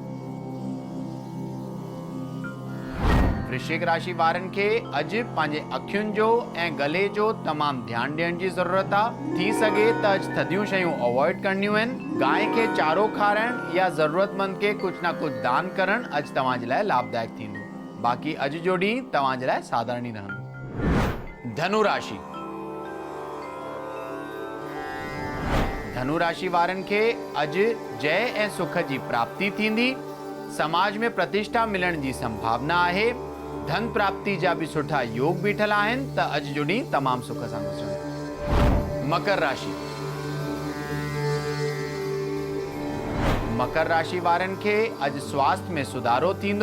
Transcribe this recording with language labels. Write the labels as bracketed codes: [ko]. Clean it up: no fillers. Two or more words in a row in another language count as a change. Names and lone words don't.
[sd] वृश्चिक राशि वारनि खे अॼु पंहिंजे अखियुनि जो ऐं गले जो तमामु ध्यानु ॾियण जी ज़रूरत आहे। थी सघे त अॼु थधियूं शयूं अवॉइड करणियूं आहिनि। गांइ खे चारो खाराइण या ज़रूरतमंद खे कुझु न कुझु दान करणु अॼु तव्हां जे लाइ लाभदायक थींदो। बाक़ी अॼु जो ॾींहुं तव्हां जे लाइ साधारण ई रहंदो। धनु राशि। धनु राशि वारनि खे अॼु जय ऐं सुख जी प्राप्ति थींदी। समाज में प्रतिष्ठा मिलण जी संभावना आहे। धन प्राप्ति जा भी सुठा योग बीठल आहिनि त अॼु जो ॾींहुं तमामु सुख सां गुज़रंदो। मकर राशि। मकर राशि वारनि खे अॼु स्वास्थ्य में सुधारो थींदो।